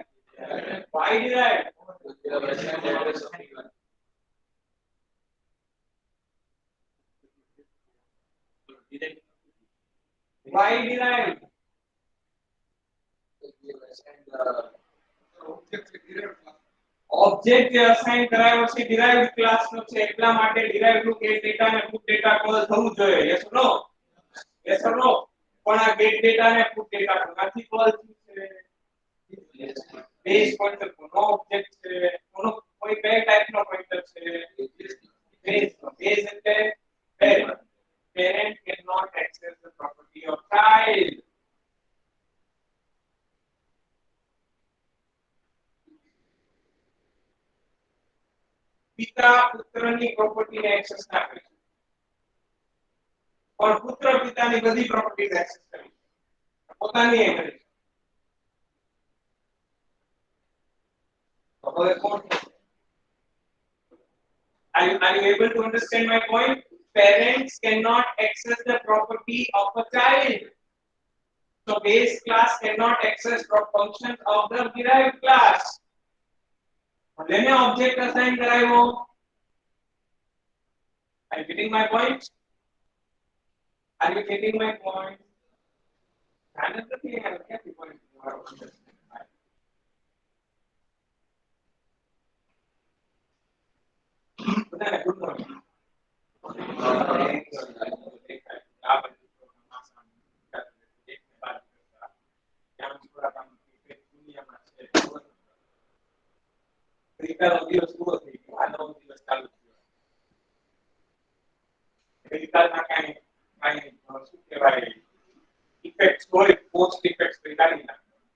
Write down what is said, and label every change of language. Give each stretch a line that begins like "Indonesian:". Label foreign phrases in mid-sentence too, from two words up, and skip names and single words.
English: Why derived? Why derived?
Gujarati: Object જે અસાઇન કરાયો છે
English: derived class
Gujarati: નો છે એટલા માટે derived નું
English: get data
Gujarati: ને
English: put data
Gujarati: કોલ થવું જોઈએ.
English: yes or no? yes or no?
Gujarati: પણ આ
English: get data
Gujarati: ને
English: put data
Gujarati: કોનાથી કોલ થશે?
English: base pointer
Gujarati: કોનો object છે? કોનો કોઈ કઈ ટાઈપ નો પોઇન્ટર છે? base નો. base એટલે parent.
English: Parent cannot access the property of child.
Gujarati: પિતા પુત્રની પ્રોપર્ટીને એક્સેસ ના કરી શકે પણ પુત્ર પિતાની બધી
English: properties access
Gujarati: કરી શકે પોતાની એ કરી શકે. તો હવે કોણ
English: are you able to understand my point? Parents cannot access the property of a child. So base class cannot access functions of the derived class. Then object assign કરાયો. Are you getting my point? Are you getting my point?
Hindi: ध्यान रखिए यार क्या point तुम्हारा
English: good morning
Gujarati: ગઈકાલનો દિવસ પૂરો થઈ ગયો આ નવો દિવસ ચાલુ થયો. ગઈકાલના કાંઈ શું કહેવાય ઇફેક્ટ્સ હોય
English: post effects
Gujarati: કાઢી નાખો.